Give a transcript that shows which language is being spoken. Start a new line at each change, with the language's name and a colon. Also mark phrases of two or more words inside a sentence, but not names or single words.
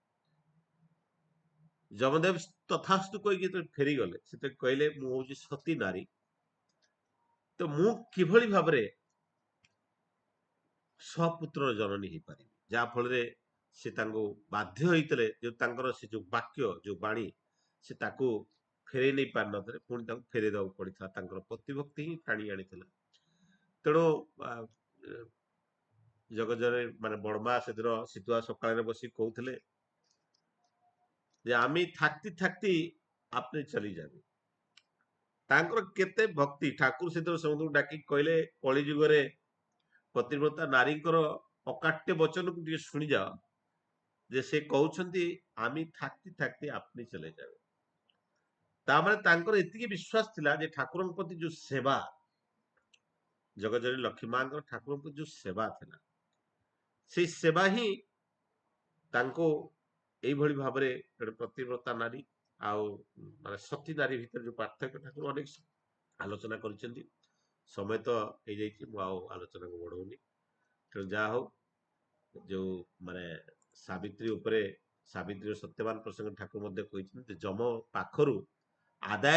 Odia: ଯମଦେବ ତଥାସ୍ତୁ କହିକି ଯେତେବେଳେ ଫେରିଗଲେ ସେତେବେଳେ କହିଲେ ମୁଁ ହଉଛି ସତୀ ନାରୀ ତ ମୁଁ କିଭଳି ଭାବରେ ସପୁତ୍ରର ଜନନୀ ହେଇପାରିବି ଯାହା ଫଳରେ ସେ ତାଙ୍କୁ ବାଧ୍ୟ ହେଇଥିଲେ ଯୋଉ ତାଙ୍କର ସେ ଯୋଉ ବାକ୍ୟ ଯୋଉ ବାଣୀ ସେ ତାକୁ ଫେରେଇ ନେଇ ପାରିନଥିଲେ ପୁଣି ତାଙ୍କୁ ଫେରେଇ ଦେବାକୁ ପଡିଥିଲା ତାଙ୍କର ପ୍ରତିଭକ୍ତି ହିଁ ଟାଣି ଆଣିଥିଲା ତେଣୁ ଜଗଜରେ ମାନେ ବଡମା ସେଦିନ ଶୀତୁଆ ସକାଳରେ ବସି କହୁଥିଲେ ଯେ ଆମେ
Bangla: থাকতে থাকতে আপনি চলে
Odia: যাবে ତାଙ୍କର କେତେ ଭକ୍ତି ଠାକୁର ସେଦିନ ସମସ୍ତଙ୍କୁ ଡାକିକି କହିଲେ କଳି ଯୁଗରେ ପତିବ୍ରତା ନାରୀଙ୍କର ଅକାଟ୍ୟ ବଚନକୁ ଟିକେ ଶୁଣିଯାଅ ଯେ ସେ କହୁଛନ୍ତି ଆମେ
Bangla: থাকতে থাকতে আপনি চলে যাবে
Odia: ତାମାନେ ତାଙ୍କର ଏତିକି ବିଶ୍ୱାସ ଥିଲା ଯେ ଠାକୁରଙ୍କ ପ୍ରତି ଯୋଉ ସେବା ଜଗଜନୀ ଲକ୍ଷ୍ମୀ ମାଙ୍କର ଠାକୁରଙ୍କ ପ୍ରତି ଯୋଉ ସେବା ଥିଲା ସେଇ ସେବା ହିଁ ତାଙ୍କୁ ଏଇଭଳି ଭାବରେ ଗୋଟେ ପ୍ରତିବ୍ରତା ନାରୀ ଆଉ ମାନେ ସତୀ ନାରୀ ଭିତରେ ଯୋଉ ପାର୍ଥକ୍ୟ ଠାକୁର ଅନେକ ଆଲୋଚନା କରିଛନ୍ତି ସମୟ ତ ହେଇଯାଇଛି ମୁଁ ଆଉ ଆଲୋଚନାକୁ ବଢଉନି ତେଣୁ ଯାହା ହଉ ଯୋଉ ମାନେ ସାବିତ୍ରୀ ଉପରେ ସାବିତ୍ରୀର ସତ୍ୟବାନ ପ୍ରସଙ୍ଗ ଠାକୁର ମଧ୍ୟ କହିଛନ୍ତି ଯେ ଯମ ପାଖରୁ ଆଦାୟ